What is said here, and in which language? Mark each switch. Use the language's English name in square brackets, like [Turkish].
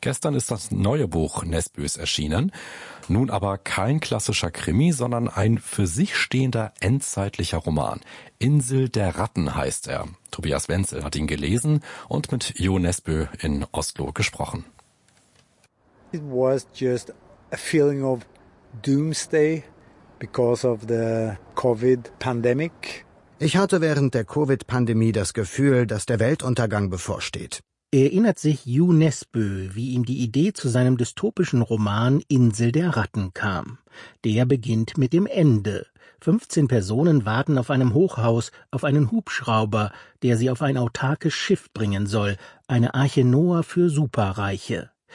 [German] Gestern ist das neue Buch Nesbøs erschienen. Nun aber kein klassischer Krimi, sondern ein für sich stehender endzeitlicher Roman. Insel der Ratten heißt er. Tobias Wenzel hat ihn gelesen und mit Jo Nesbø in Oslo gesprochen. [English] It was just a feeling of doomsday because of the COVID pandemic. [German] Ich hatte während der Covid-Pandemie das Gefühl, dass der Weltuntergang bevorsteht. Erinnert sich Jo Nesbø, wie ihm die Idee zu seinem dystopischen Roman Insel der Ratten kam. Der beginnt mit dem Ende. 15 Personen warten auf einem Hochhaus, auf einen Hubschrauber, der sie auf ein autarkes Schiff bringen soll, eine Arche Noah für Superreiche.